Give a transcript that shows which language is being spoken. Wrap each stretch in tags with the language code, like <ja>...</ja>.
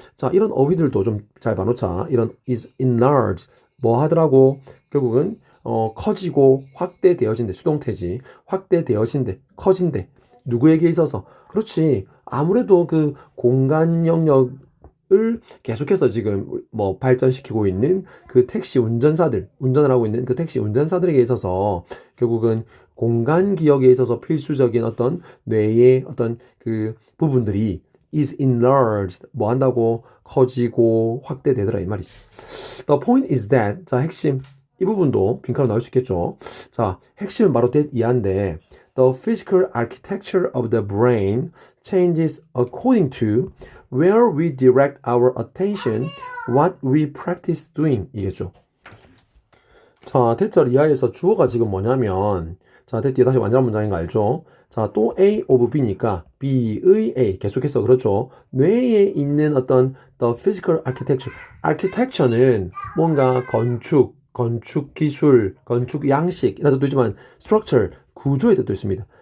<ko>자, 이런 어휘들도 좀 잘 봐놓자. 이런</ko> <en>is enlarged</en> <ko>뭐 하더라고 결국은 커지고 확대되어진대 수동태지 확대되어진대 커진대 누구에게 있어서 그렇지 아무래도 그 공간 영역을 계속해서 지금 뭐 발전시키고 있는 그 택시 운전사들 운전을 하고 있는 그 택시 운전사들에게 있어서 결국은 공간 기억에 있어서 필수적인 어떤 뇌의 어떤 그 부분들이</ko> <en>is enlarged</en> <ko>뭐 한다고 커지고 확대되더라 이 말이죠.</ko> <en>The point is that</en> <ko>자 핵심 이 부분도 빈칸으로 나올 수 있겠죠. 자 핵심은 바로</ko> <en>that</en> <ko>이하인데</ko> <en>the physical architecture of the brain changes according to where we direct our attention, what we practice doing</en> <ko>이겠죠. 자 대절 이하에서 주어가 지금 뭐냐면 자, 뒤에 다시 완전한 문장인 거 알죠? 자, 또 A of B니까 B의 A 계속해서 그렇죠. 뇌에 있는 어떤</ko> <en>the physical architecture.</en> <ko>architecture는 뭔가 건축 기술, 건축 양식 이런 뜻도 있지만 structure, 구조의 뜻도 있습니다.</ko>